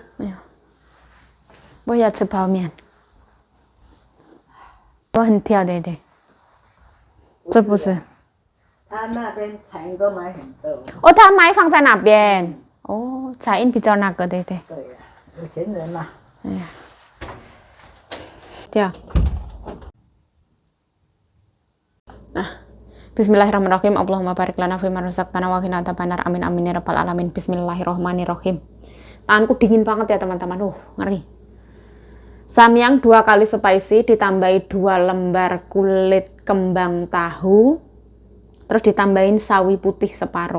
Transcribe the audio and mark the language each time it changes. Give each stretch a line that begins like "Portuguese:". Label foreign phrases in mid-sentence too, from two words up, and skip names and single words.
Chinese: 没有。我要吃泡面。我很挑的，对。这不是。他那边彩银都买很多。哦，他买放在那边。哦，彩印比较那个，对对。对呀，有钱人嘛。哎呀。对啊。
Arabic: بسم الله الرحمن الرحيم. اللهم بارك لنا فيما رزقتنا وقنا عذاب النار. آمين آمين يا رب العالمين. بسم الله الرحمن الرحيم.
Indonesian: Tanganku dingin banget ya, teman-teman. Ngeri. Samyang 2 kali spicy, ditambahi 2 lembar kulit kembang tahu, terus ditambahin sawi putih separuh.